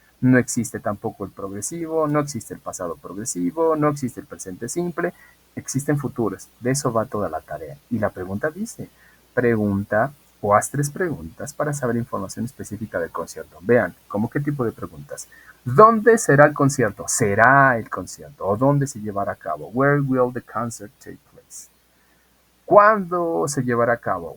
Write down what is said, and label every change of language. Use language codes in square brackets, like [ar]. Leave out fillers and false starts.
[es] No existe tampoco el progresivo, no existe el pasado progresivo, no existe el presente simple, existen futuros. De eso va toda la tarea. Y la pregunta dice, pregunta o haz 3 preguntas para saber información específica del concierto. Vean, ¿cómo qué tipo de preguntas? ¿Dónde será el concierto? ¿Será el concierto? ¿O dónde se llevará a cabo? [en] Where will the concert take place? [es] ¿Cuándo se llevará a cabo?